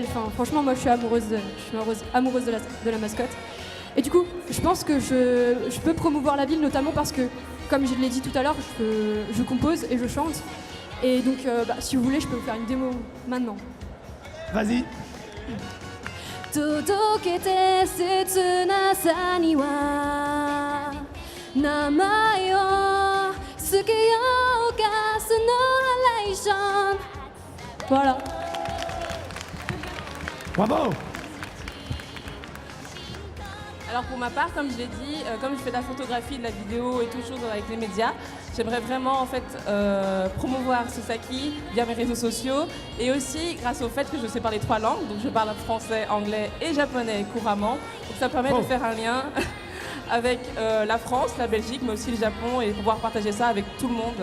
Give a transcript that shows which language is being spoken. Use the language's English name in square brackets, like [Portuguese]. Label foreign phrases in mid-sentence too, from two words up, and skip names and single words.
[French] Enfin, franchement, moi, je suis amoureuse de la mascotte. Et du coup, je pense que je peux promouvoir la ville, notamment parce que, comme je l'ai dit tout à l'heure, je compose et je chante. Et donc, si vous voulez, je peux vous faire une démo maintenant. Vas-y. [Japanese] 届けて切なさには名前を付けようかそのハレーション [French] Voilà. Bravo. Alors pour ma part, comme je l'ai dit, comme je fais de la photographie, de la vidéo et tout chose avec les médias, j'aimerais vraiment en fait promouvoir Susaki via mes réseaux sociaux et aussi grâce au fait que je sais parler 3 langues, donc je parle français, anglais et japonais couramment, donc ça permet de faire un lien avec la France, la Belgique, mais aussi le Japon et pouvoir partager ça avec tout le monde.